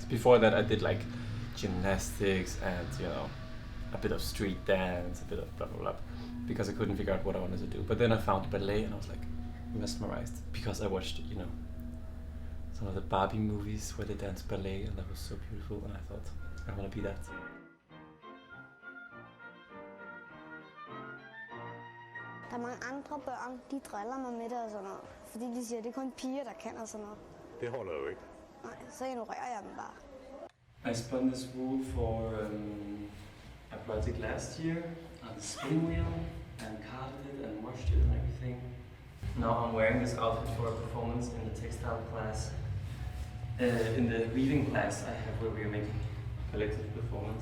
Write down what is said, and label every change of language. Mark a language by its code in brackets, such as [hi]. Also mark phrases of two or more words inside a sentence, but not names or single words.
[en] Before that, I did like gymnastics and, you know, a bit of street dance, a bit of blah blah blah, because I couldn't figure out what I wanted to do. But then I found ballet and I was like mesmerized because I watched, you know, some of the Barbie movies where they dance ballet, and that was so beautiful, and I thought I want to be that. [da] Der er mange andre børn, de driller mig med det og sådan noget, fordi de siger, at det er kun piger, der kan og sådan noget. Det holder jo ikke. Nej, så ignorerer jeg dem bare. [en] I spun this wool for a project last year on the spin wheel and carded it and washed it and everything. Now I'm wearing this outfit for a performance in the textile class. In the weaving class I have where we are making collective performance.